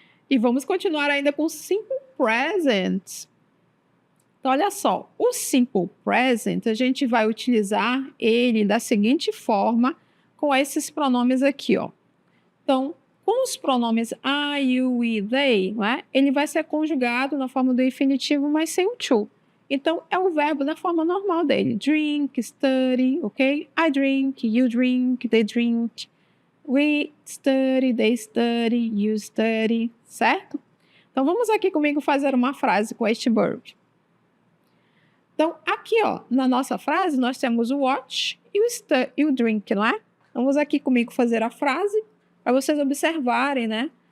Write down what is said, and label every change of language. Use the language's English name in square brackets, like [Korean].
[Portuguese] E vamos continuar ainda com simple present. Então, olha só, o simple present, a gente vai utilizar ele da seguinte forma, com esses pronomes aqui, ó. Então, com os pronomes I, you, we, they, não é? Ele vai ser conjugado na forma do infinitivo, mas sem o to. Então, é o verbo na forma normal dele. Drink, study, ok? [English] I drink, you drink, they drink. We study, they study, you study, certo? [Portuguese] Então, vamos aqui comigo fazer uma frase com este verbo. Então, aqui, ó, na nossa frase, nós temos o watch e o drink, não é? Vamos aqui comigo fazer a frase, para vocês observarem, né?